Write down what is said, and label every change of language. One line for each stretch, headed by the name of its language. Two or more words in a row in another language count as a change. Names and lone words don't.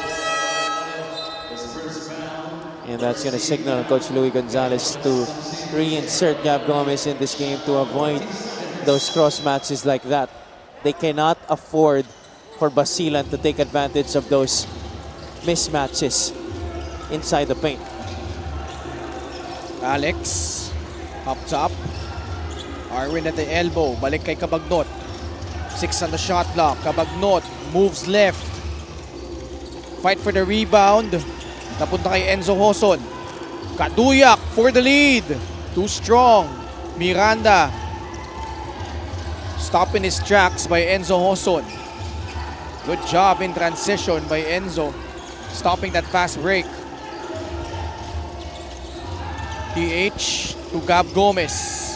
English: And that's going to signal Coach Louis Gonzalez to reinsert Gab Gomez in this game to avoid those cross matches like that. They cannot afford for Basilan to take advantage of those mismatches inside the paint. Alex, up top. Arwin at the elbow,
Filipino: balik kay Cabagnot.
English: 6 on the shot block. Cabagnot moves left. Fight for the rebound.
Filipino: Napunta kay
English: Enzo Hoson. Kaduyak for the lead. Too strong. Miranda. Stop in his tracks by Enzo Hoson. Good job in transition by Enzo. Stopping that fast break. DH to Gab Gomez.